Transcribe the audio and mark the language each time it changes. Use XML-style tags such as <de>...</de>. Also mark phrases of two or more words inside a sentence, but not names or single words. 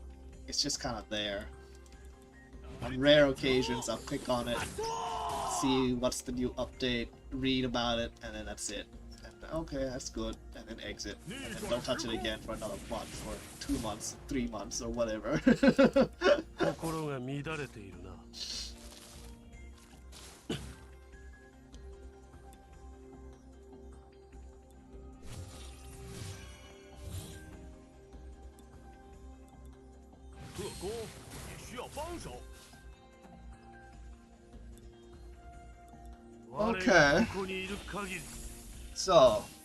<en>It's just kind of there. On rare occasions, I'll click on it, see what's the new update, read about it, and then that's it. And okay, that's good, and then exit. And then don't touch it again for another month, or 2 months, 3 months, or whatever.</en> <ja>心が乱れているな</ja> <zh>特工也需要帮手</zh> <en>Okay.</en> <ja>ここにいる限り</ja> <en>So,</en>